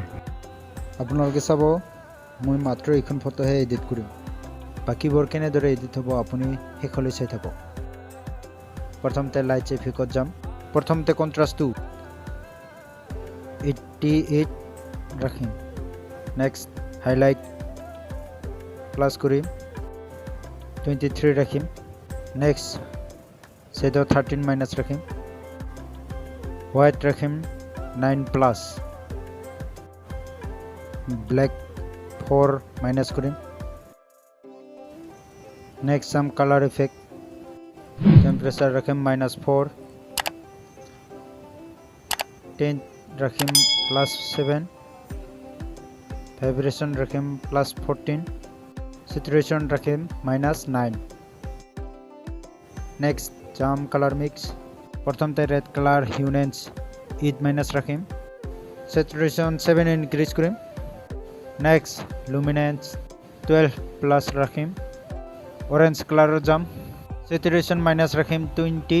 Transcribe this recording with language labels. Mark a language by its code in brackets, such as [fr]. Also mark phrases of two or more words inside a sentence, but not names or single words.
[as] আপোনালোকে চাব মই মাত্ৰ এইখন ফটোহে এডিট কৰিম। বাকিবোৰ কেনেদৰে এডিট হ'ব আপুনি শেষলৈ চাই থাকক। প্ৰথমতে [en] light effect [as] যাম। প্ৰথমতে কন্ট্ৰাষ্টটো 88 ৰাখিম। নেক্সট [en] highlight plus [as] করিম 23 রাখিম। নেক্সট শ্যাডো 13 মাইনাস রাখিম। হোয়াইট রাখিম 9 প্লাস। ব্ল্যাক 4 মাইনাস করিম। নেক্সট সাম [en] color effect temperature [as] রাখিম -4। টেন্ট রাখিম +7। ভাইব্রেশন রাখিম +14। saturation rakhim -9. next jam [en] color mix [as] prothomte [en] red color huenance [as] 8- rakhim. saturation 7 increase korim. [en] next luminance [as] 12+ rakhim. [en] orange color [as] jam saturation rakhim 20.